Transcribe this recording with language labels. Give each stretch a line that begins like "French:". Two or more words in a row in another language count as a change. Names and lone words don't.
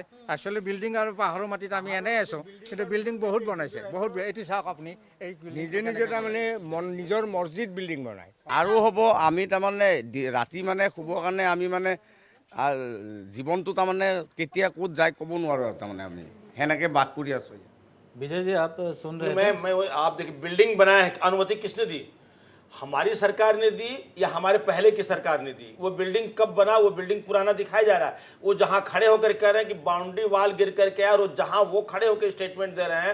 English: actually building
Assamese: আৰু পাহাৰৰ মাটিত আমি এনেই আছোঁ, কিন্তু বিল্ডিং বহুত বনাইছে, বহুত। এইটো চাওক আপুনি, এই নিজে নিজে তাৰমানে নিজৰ মছজিদ বিল্ডিং বনায়। আৰু হ'ব, আমি তাৰমানে ৰাতি মানে শুবৰ কাৰণে আমি মানে জীৱনটো তাৰমানে কেতিয়া ক'ত যায় ক'ব নোৱাৰোঁ আৰু। তাৰমানে আমি সেনেকৈ বাস কৰি আছোঁ।
Hindi: विजय जी आप सुन रहे थे? मैं आप देखिए, बिल्डिंग बनाया है, अनुमति किसने दी? हमारी सरकार ने दी या हमारे पहले की सरकार ने दी? वो बिल्डिंग कब बना? वो बिल्डिंग पुराना दिखाया जा रहा है। वो जहां खड़े होकर कह रहे हैं कि
English: boundary wall
Hindi: गिर करके आया, और जहां वो खड़े होकर स्टेटमेंट दे रहे हैं,